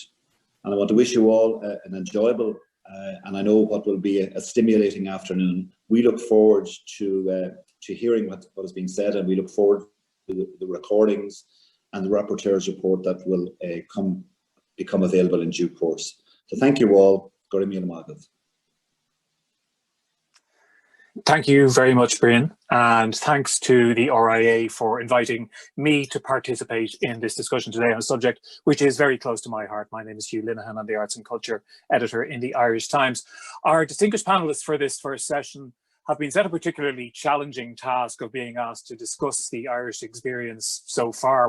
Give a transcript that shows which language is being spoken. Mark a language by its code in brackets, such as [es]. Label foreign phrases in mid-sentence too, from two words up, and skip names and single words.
[en] And I want to wish you all an enjoyable and I know what will be a stimulating afternoon. We look forward to hearing what is being said, and we look forward to the recordings and the rapporteur's report that will become available in due course. So thank you all. [ga] Go raibh míle maith. [en] Thank you very much, Brian, and thanks to the RIA for inviting me to participate in this discussion today on a subject which is very close to my heart. My name is Hugh Linehan. I'm the Arts and Culture Editor in the Irish Times. Our distinguished panellists for this first session have been set a particularly challenging task of being asked to discuss the Irish experience so far.